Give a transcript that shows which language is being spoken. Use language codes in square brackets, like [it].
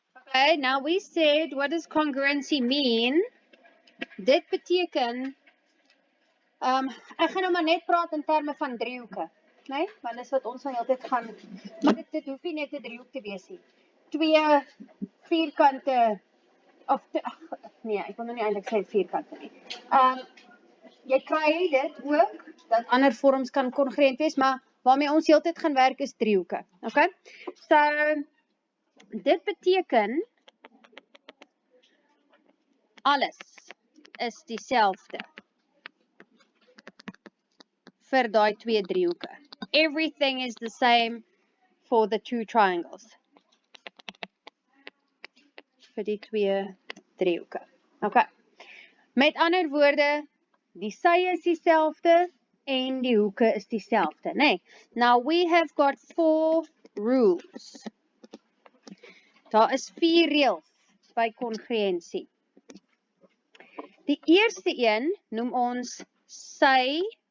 [en] Okay, now we said, what does congruency mean? [af] Dit beteken, ek gaan nou maar net praat in terme van driehoeke, nee? Want dis wat ons nou altyd gaan, maar dit hoef nie net 'n driehoek te wees nie. 2 vierkante, of, nee, ek wil nou nie eintlik sê vierkante nie. Jy kry dit ook, dat ander vorms kan kongruent wees, maar waarmee ons heeltyd gaan werk is driehoeke, okay? So, dit beteken, alles is dieselfde vir daai 2 driehoeke. [en] Everything is the same for the 2 triangles. [af] Vir die 2 driehoeke. Okay. Met ander woorde, die sye is dieselfde en die hoeke is dieselfde, nee. [en] Now we have got 4 rules. [af] Daar is 4 reëls by kongruensie. Die eerste een noem ons sy.